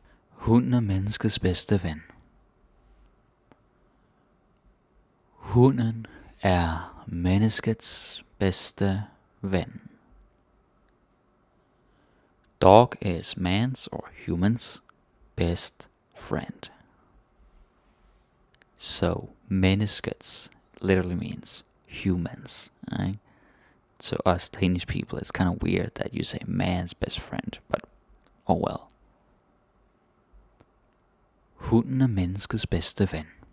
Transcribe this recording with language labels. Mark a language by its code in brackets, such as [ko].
[da] Hunden er menneskets bedste ven. Hunden er menneskets bedste ven. [en] Dog is man's or human's best friend. So, menneskets literally means humans. Right? To us Danish people, it's kind of weird that you say man's best friend, but oh well. [da] Hunden er menneskets bedste ven.